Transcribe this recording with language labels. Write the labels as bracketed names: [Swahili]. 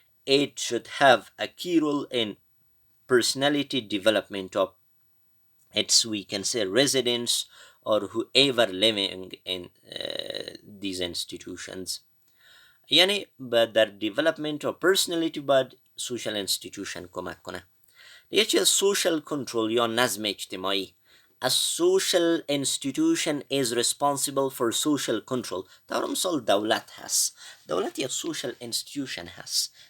[English] It should have a key role in personality development of its, we can say, residents or whoever living in these institutions. [Persian] یعنی در [English] development of personality [Persian] باید social institution کمک کنه. دیگه چیز social control یا نظم اجتماعی. [English] A social institution is responsible for social control. [Persian] در مثال دولت هست. دولت یک social institution هست.